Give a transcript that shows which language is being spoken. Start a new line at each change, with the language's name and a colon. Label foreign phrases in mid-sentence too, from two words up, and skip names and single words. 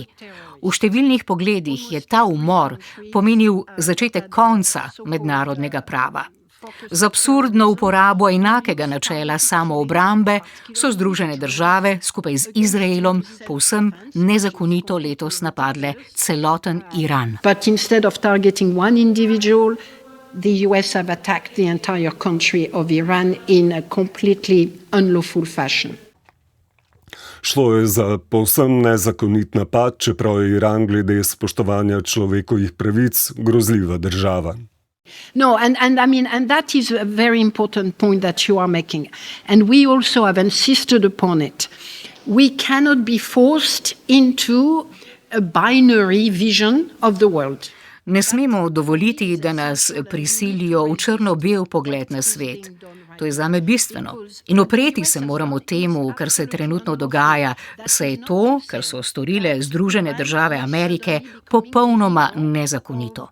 Slovenian: V številnih pogledih je ta umor pomenil začetek konca mednarodnega prava. Z absurdno uporabo enakega načela samoobrambe so Združene države skupaj z Izraelom povsem nezakonito letos napadle celoten Iran.
English: But instead of targeting one individual, the US have attacked the entire country of Iran in a completely unlawful fashion.
Slovenian: Šlo je za povsem nezakonit napad, čeprav je Iran glede spoštovanja človekovih pravic grozljiva država.
English: No, and that is a very important point that you are making. And we also have insisted upon it. We cannot be forced into a binary vision of the world.
Slovenian: Ne smemo dovoliti, da nas prisilijo v črno-bel pogled na svet. To je zame bistveno. In opreti se moramo temu, kar se trenutno dogaja, saj je to, kar so storile Združene države Amerike, popolnoma nezakonito.